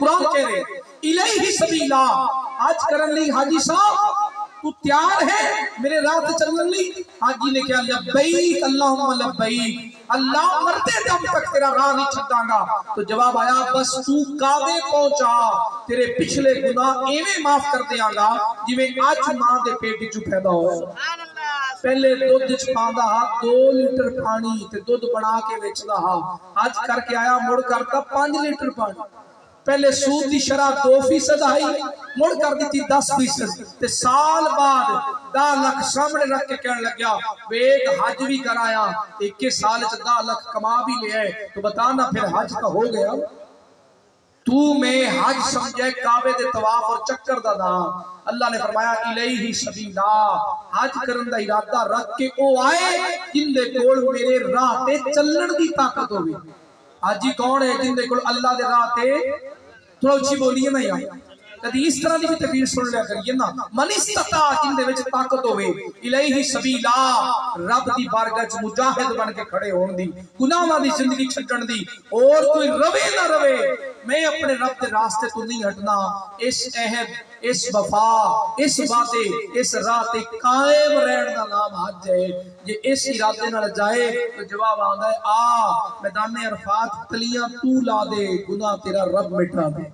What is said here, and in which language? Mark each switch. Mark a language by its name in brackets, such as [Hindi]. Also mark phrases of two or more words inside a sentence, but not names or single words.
[Punjabi] قرآن کہہ رہے [Arabic] الیہ سبیلا، [Punjabi] حج کرن لی. حاجی صاحب تو تیار ہے میرے راہ تے چلن لی؟ حاجی نے کہا [Arabic] لبیک اللہم لبیک، [Punjabi] اللہ مرتے دم تک تیرا راہ نہیں چھڈاں گا. تو جواب آیا بس تو کعبے پہنچا، تیرے پچھلے گناہ ایویں معاف کر دیاں گا جویں اج ماں دے پیٹ وچوں پیدا ہوئے. پہلے دودھ چ پاندا ہا 2 لیٹر پانی تے دودھ بنا کے ویچدا ہا. حج کر کے آیا مڑ کرتا 5 لیٹر پانی. پہلے سود دی شرح 2% آئی، مڑ کر دیتی 10%. تے سال بعد 10 لاکھ سامنے رکھ کے کہنے لگیا ویگ حج بھی کرایا، 21 سال 10 لاکھ کما بھی لیا ہے. تو بتانا پھر حج کا ہو گیا؟ تو میں حج سمجھے کعبے دے طواف اور چکر دا نام. اللہ نے فرمایا [Arabic] الیہ سبیلا، [Punjabi] حج کرن دا ارادہ رکھ کے او آئے جن دے کول میرے راہ تے چلن دی طاقت ہوگی. حاجی کون ہے؟ جن دے کول اللہ دے راہ تے، تھوڑا اچھی بولیے نا یار، کدی اس طرح دی بھی تقریر سن لیا کریے نا. [Arabic] من استطاع، [Punjabi] جن دے وچ طاقت ہوئے. [Arabic] الیہ سبیلا، [Punjabi] رب دی بارگاہ چ مجاہد بن کے کھڑے ہون دی، گناہاں دی زندگی چھڈن دی. اور کوئی روے نہ روے، میں اپنے رب دے راستے تو نہیں ہٹنا. اس عہد، اس وفا، اس وعدے، اس راہ تے قائم رہن دا نام حج ہے. جے اس ارادے نال جائے تو جواب آندا ہے آ میدان عرفات تلیاں تو لا دے، گناہ تیرا رب مٹا دے.